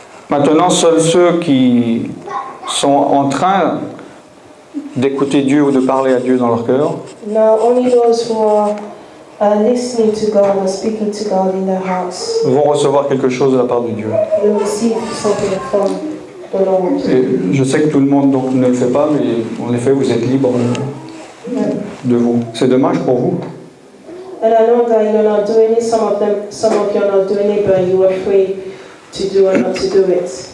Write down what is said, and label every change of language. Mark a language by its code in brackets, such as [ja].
[fr] Maintenant, seuls ceux qui sont en train d'écouter Dieu ou de parler à Dieu dans leur cœur [en] Now, only those who are listening to God or speaking to God in their hearts [fr] vont recevoir quelque chose de la part de Dieu. [en] will receive something from the Lord. [fr] Et je sais que tout le monde donc, ne le fait pas, mais en effet, vous êtes libre de vous. C'est dommage pour vous. [en] And I know that you're not doing it, some of you are not doing it, but you are free to do or not to do it.